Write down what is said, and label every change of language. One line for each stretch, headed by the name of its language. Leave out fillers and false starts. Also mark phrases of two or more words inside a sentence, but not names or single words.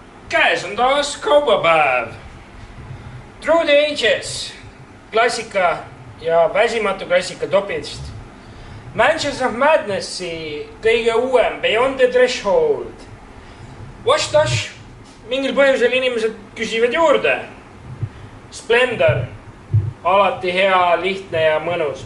Estonian: Käes on taas kaubapäev. Through the Ages, klassika ja väsimatu klassika topist. Mansions of Madnessi kõige uuem Beyond the Threshold. Wash Tosh, mingil põhjusel inimesed küsivad juurde. Splendor, alati hea, lihtne ja mõnus.